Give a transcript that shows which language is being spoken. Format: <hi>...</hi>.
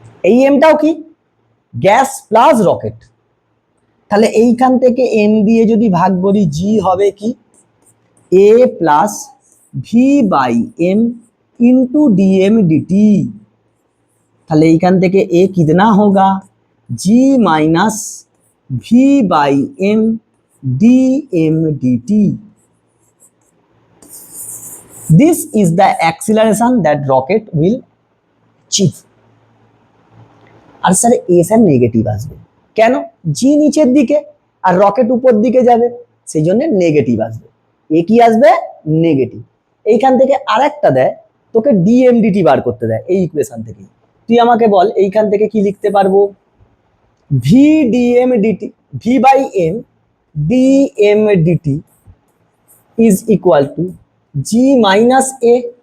<bn>এই এমটাও কি, gas plus rocket. তাহলে এইখান থেকে এম দিয়ে যদি ভাগ করি, জি হবে কি, এ plus V by M into D M D T. তাহলে এইখান থেকে এ</bn> <hi>কিतना होगा</hi> <bn>जी minus V by M D M D T.</bn> <en>This is the acceleration that rocket will achieve।</en> <bn>আর sir A sir negative আসবে কেন? জি নিচের দিকে আর রকেট উপর দিকে যাবে, সেই জন্য নেগেটিভ আসবে। এ কি আসবে? নেগেটিভ। এইখান থেকে আরেকটা দেয়, তোকে ডিএমডিটি বার করতে দেয় এই ইকুয়েশন থেকে। তুই আমাকে বল এইখান থেকে কি লিখতে পারবো? V ডিএমডিটি, V by M ডিএমডিটি is equal to G minus A.</bn>